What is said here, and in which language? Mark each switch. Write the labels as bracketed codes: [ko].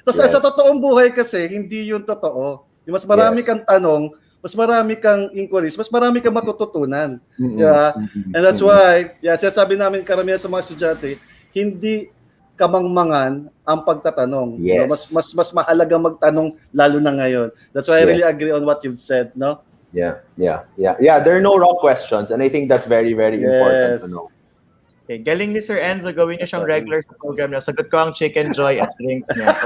[tl] Sa totoong buhay kasi hindi yun totoo. Yung mas marami kang tanong, mas marami kang inquiries, mas marami kang matututunan. [en] Yeah. And that's why, [tl] sinasabi namin karamihan sa mga estudyante, hindi kamangmangan ang pagtatanong. [en] Yes. [tl] No? Mas mahalaga magtanong lalo na ngayon. [en] That's why I really agree on what you've said, no? Yeah. There are no wrong questions, and I think that's very, very important to know. [tl] Okay, galing ni Sir Enzo, gawin niya siyang regular sa program niya. Sagot ko ang chicken joy at drinks niya.